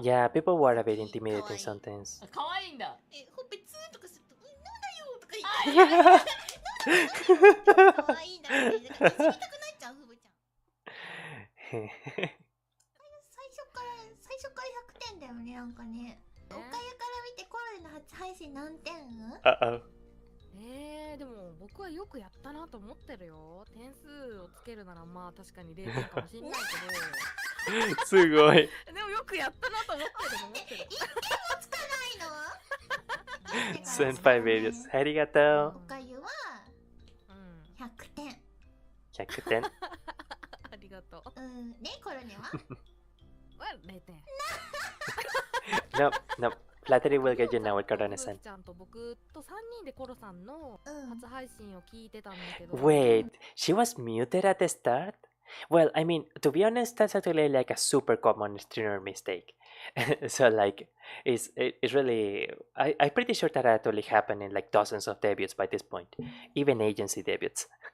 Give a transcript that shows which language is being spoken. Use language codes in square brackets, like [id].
[en] Yeah, people were a bit intimidating sometimes. [ja] 可愛いんだ。ほっぺツーとかすると、なんだよとか言って。可愛いんだよね。だから知りたくなっちゃう、ふぶちゃん。最初から100点だよね、なんかね。おかゆから見てコロナの初配信何点 [en] ？Uh-oh. [ja] でも僕はよくやったなと思ってるよ。点数をつけるならまあ確かに0点かもしれないけど。すごい。でもよくやったなと思ってる。1点もつかないの [en] ？Send 5 videos. [ja] ありがとう。おかゆは100点。 100点。ありがとう。ね、コロネは 0点。 [en] No, no. Flattery will get you now, Corona-san. [ja] ちゃんと僕と3人でコロさんの初配信を聞いてたんだけど。 [en] Wait, she was muted at the start? Well, I mean, to be honest, that's actually like a super common streamer mistake. So like, it's really, I'm pretty sure that actually happened in like dozens of debuts by this point, even agency debuts.